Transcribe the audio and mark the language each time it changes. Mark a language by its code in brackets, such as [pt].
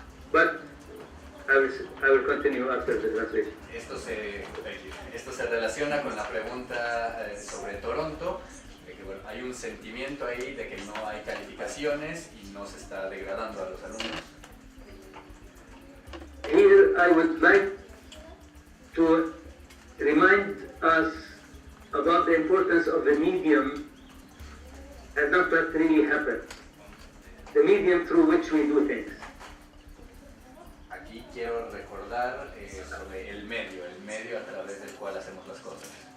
[en] But I will continue after the translation. [es] Esto se relaciona con la pregunta sobre Toronto, de que bueno, hay un sentimiento ahí de que no hay calificaciones y no se está degradando a los alumnos. [en] Here I would like to remind us about the importance of the medium and not what really happened. The medium through which we do things. [es] Aquí quiero recordar sobre el medio a través del cual hacemos las cosas.